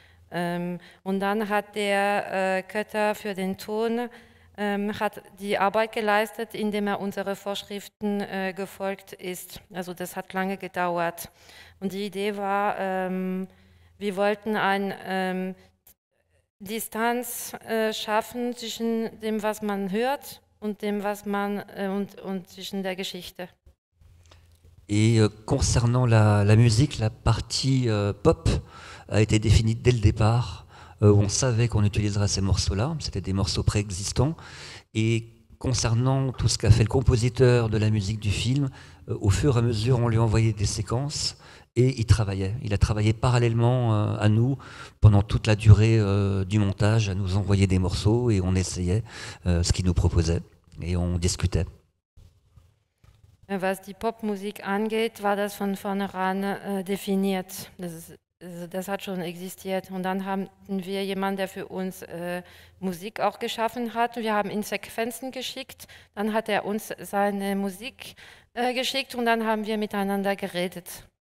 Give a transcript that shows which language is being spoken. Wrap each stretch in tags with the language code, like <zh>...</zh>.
<de>Und dann hat der Cutter für den Ton hat die Arbeit geleistet, indem unsere Vorschriften gefolgt ist. Also das hat lange gedauert. Und die Idee war, wir wollten eine Distanz schaffen zwischen dem, was man hört, und dem, was man und zwischen der Geschichte.</de> <fr>Et concernant la musique, la partie pop a été définie dès le départ, où on savait qu'on utiliserait ces morceaux-là, c'était des morceaux préexistants. Et concernant tout ce qu'a fait le compositeur de la musique du film, au fur et à mesure, on lui envoyait des séquences et il travaillait. Il a travaillé parallèlement à nous pendant toute la durée du montage, à nous envoyer des morceaux et on essayait ce qu'il nous proposait et on discutait.</fr> <de>Was die Popmusik angeht, war das von vornherein definiert. Das hat schon existiert. Und dann hatten wir jemanden, der für uns Musik auch geschaffen hat. Wir haben ihn Sequenzen geschickt, dann hat er uns seine Musik geschickt und dann haben wir miteinander geredet.</de>